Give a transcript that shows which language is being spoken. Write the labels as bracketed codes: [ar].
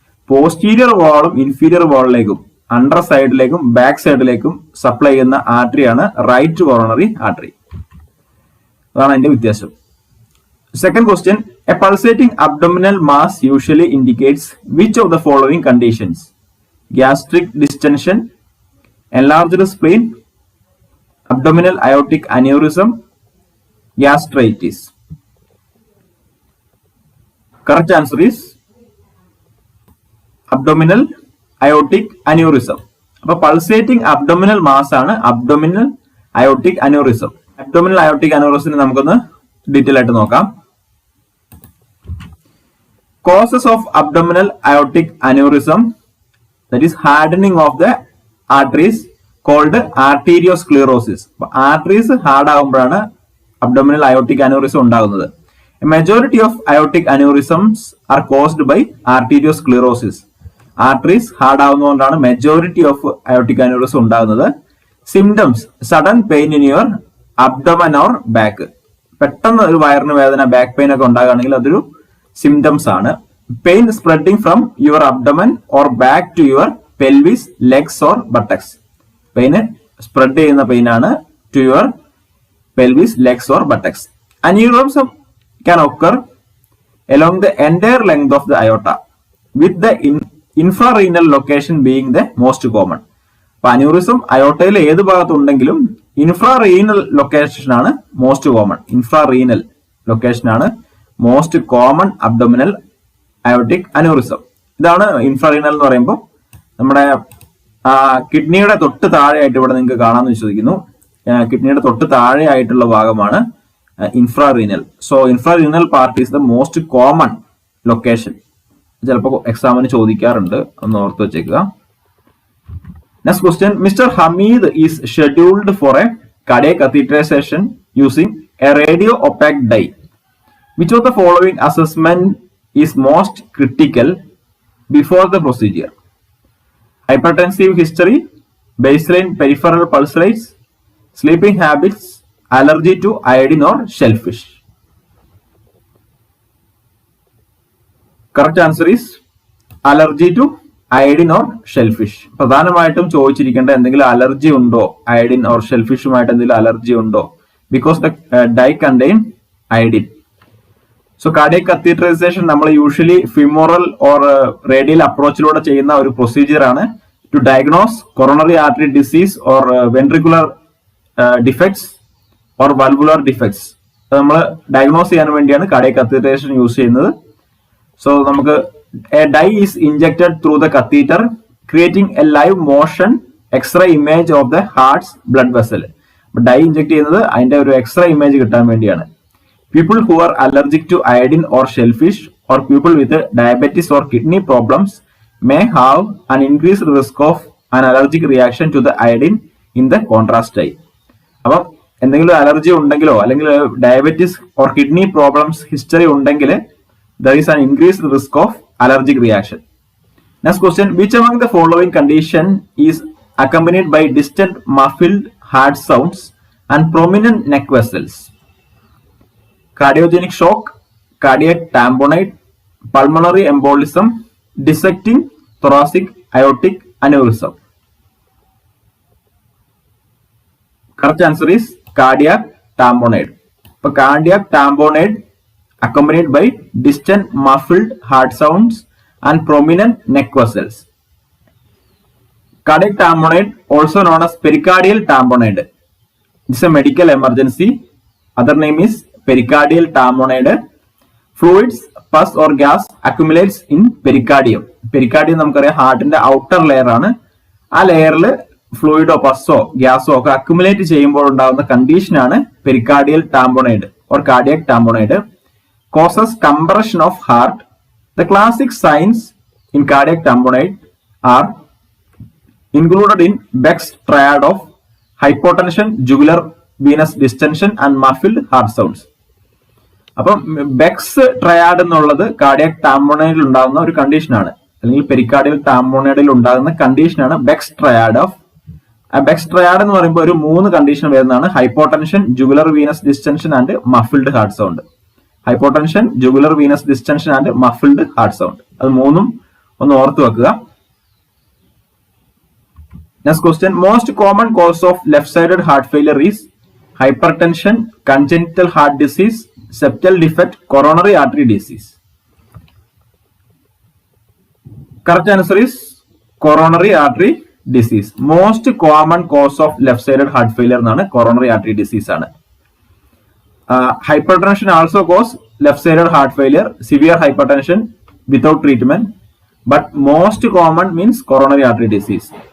[ml] Posterior വാളും inferior വാളിലേക്കും under സൈഡിലേക്കും back സൈഡിലേക്കും സപ്ലൈ ചെയ്യുന്ന ആർട്ടറിയാണ് റൈറ്റ് കോറോണറി ആർട്ടറി. അതാണ് അതിന്റെ വ്യത്യാസം. [en] Second question, a pulsating abdominal mass usually indicates which of the following conditions? Gastric distension, enlarged spleen, abdominal aortic aneurysm, gastritis. Correct answer is abdominal aortic aneurysm. [ml] അപ്പോൾ pulsating abdominal mass ആണ് abdominal aortic aneurysm. Abdominal aortic അന്യൂറിസിനെ നമുക്കൊന്ന് detail ആയിട്ട് നോക്കാം. [en] Causes of abdominal aortic aneurysm, that is hardening of the arteries called arteriosclerosis. [ml] Arteries hard ആകുമ്പോഴാണ് abdominal aortic aneurysm ഉണ്ടാകുന്നത്. [en] Majority of aortic aneurysms are caused by arteriosclerosis. [ml] Arteries hard ആവുന്നതുകൊണ്ടാണ് majority of aortic aneurysm ഉണ്ടാകുന്നത്. [en] Symptoms, sudden pain in your abdomen or back. [ml] പെട്ടെന്ന് ഒരു വയറിന് വേദന, back pain ഒക്കെ ഉണ്ടാകുകയാണെങ്കിൽ അതൊരു symptoms ആണ്. [en] Pain spreading from your abdomen or back to your pelvis, legs or buttocks. [ml] Pain spread ചെയ്യുന്ന പെയിനാണ് [en] To your pelvis, legs or buttocks. Aneurysm can occur along the entire length of the aorta, with the infrarenal location being the most common. [ml] അപ്പോൾ aneurysm അയോട്ടയിൽ ഏത് ഭാഗത്തുണ്ടെങ്കിലും ഇൻഫ്രാറീനൽ location ആണ് most common. ഇൻഫ്രാറീനൽ location ആണ് most common abdominal aortic aneurysm. ഇതാണ് ഇൻഫ്രാറീനൽ എന്ന് പറയുമ്പോൾ നമ്മുടെ കിഡ്നിയുടെ തൊട്ട് താഴെയായിട്ട് ഇവിടെ നിങ്ങൾക്ക് കാണാമെന്ന് വിശ്വസിക്കുന്നു. കിഡ്നിയുടെ തൊട്ട് താഴെ ആയിട്ടുള്ള ഭാഗമാണ് ഇൻഫ്രാറീനൽ. [en] So infrarenal part is the most common location. [ml] ചിലപ്പോൾ എക്സാമിന് ചോദിക്കാറുണ്ട്, ഒന്ന് ഓർത്ത് വെച്ചേക്കുക. [en] Next question, mister Hameed is scheduled for a cardiac catheterization using a radio opaque dye. Which of the following assessment is most critical before the procedure? Hypertensive history, baseline peripheral pulse rates, sleeping habits, allergy to iodine or shellfish. Correct answer is allergy to iodine or shellfish. [ml] പ്രധാനമായിട്ടും ചോദിച്ചിരിക്കേണ്ട എന്തെങ്കിലും allergy ഉണ്ടോ, iodine or ഷെൽഫിഷുമായിട്ട് എന്തെങ്കിലും allergy ഉണ്ടോ, [en] Because the dye contain iodine. [ml] So cardiac catheterisation നമ്മൾ usually femoral or radial അപ്രോച്ചിലൂടെ ചെയ്യുന്ന ഒരു procedure ആണ് to diagnose coronary artery disease or ventricular defects or valvular defects. നമ്മൾ ഡയഗ്നോസ് ചെയ്യാൻ വേണ്ടിയാണ് കാർഡിയക് കത്തീറ്ററൈസേഷൻ യൂസ് ചെയ്യുന്നത്. [en] So നമുക്ക് a dye is injected through the catheter creating a live motion x-ray image of the heart's blood vessel. [ml] Dye inject ചെയ്യുന്നത് അതിന്റെ ഒരു x-ray image കിട്ടാൻ വേണ്ടിയാണ്. [en] People who are allergic to iodine or shellfish or people with diabetes or kidney problems may have an increased risk of an allergic reaction to the iodine in the contrast dye. [ml] അപ്പം എന്തെങ്കിലും allergy ഉണ്ടെങ്കിലോ അല്ലെങ്കിൽ diabetes or kidney problems history ഉണ്ടെങ്കിൽ [en] There is an increased risk of allergic reaction. [ml] Next question, which [en] among the following condition is accompanied by distant muffled hard sounds and prominent neck vessels? Cardiogenic shock, cardiac tamponade, pulmonary embolism, dissecting thoracic aortic aneurysm. Correct answer is cardiac tamponade. So cardiac tamponade accompanied by distant muffled hard sounds and prominent neck vessels. Cardiac tamponade, also known as pericardial tamponade, is a medical emergency. Other name is pericardial tamponade. Fluids, pus or gas accumulates in pericardium. [ml] Pericardium നമുക്കറിയാം ഹാർട്ടിന്റെ outer layer ആണ്. ആ ലെയറിൽ ഫ്ലൂയിഡോ പസ്സോ ഗ്യാസോ ഒക്കെ accumulate ചെയ്യുമ്പോൾ ഉണ്ടാകുന്ന കണ്ടീഷനാണ് pericardial ടാമ്പോണൈഡ് or cardiac ടാമ്പോണൈഡ്. [en] Causes compression of heart. The classic signs in cardiac tamponade are included in Beck's triad of hypotension, jugular venous distension and muffled heart sounds. [ml] അപ്പം ബെക്സ് ട്രയാഡ് എന്നുള്ളത് cardiac ടാമ്പോണൈഡിൽ ഉണ്ടാകുന്ന ഒരു കണ്ടീഷനാണ്, അല്ലെങ്കിൽ pericardial ടാമ്പോണൈഡിൽ ഉണ്ടാകുന്ന കണ്ടീഷനാണ് begs triad of. Begs triad എന്ന് പറയുമ്പോൾ ഒരു 3 കണ്ടീഷൻ വരുന്നതാണ്: hypotension, jugular Venus ഡിസ്റ്റൻഷൻ and muffled heart sound. Hypotension, jugular Venus ഡിസ്റ്റൻഷൻ and muffled heart sound. അത് 3ഉം ഒന്ന് ഓർത്ത് വെക്കുക. [en] Next question, most common cause of left sided heart failure is hypertension, congenital heart disease, septal defect, coronary artery disease. Correct answer is coronary artery disease. Most common cause of left sided heart failure [ml] എന്നാണ് [en] coronary artery disease ആണ്. Hypertension also cause left sided heart failure, severe hypertension without treatment, but most common means coronary artery disease.